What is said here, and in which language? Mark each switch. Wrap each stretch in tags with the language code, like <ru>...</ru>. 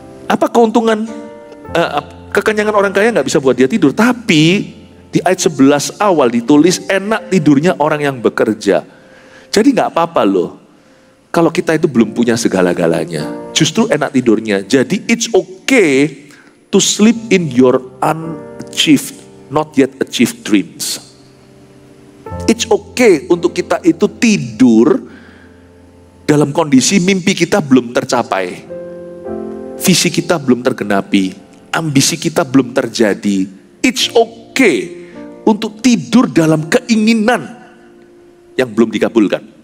<id>Apa keuntungan kekenyangan orang kaya gak bisa buat dia tidur? Tapi di ayat 11 awal ditulis enak tidurnya orang yang bekerja. Jadi gak apa-apa loh kalau kita itu belum punya segala-galanya, justru enak tidurnya.</id> <en>Jadi it's okay to sleep in your unachieved, not yet achieved dreams. It's okay</en> <id>untuk kita itu tidur dalam kondisi mimpi kita belum tercapai, visi kita belum tergenapi, ambisi kita belum terjadi.</id> <en>It's okay</en> <id>untuk tidur dalam keinginan yang belum dikabulkan.</id>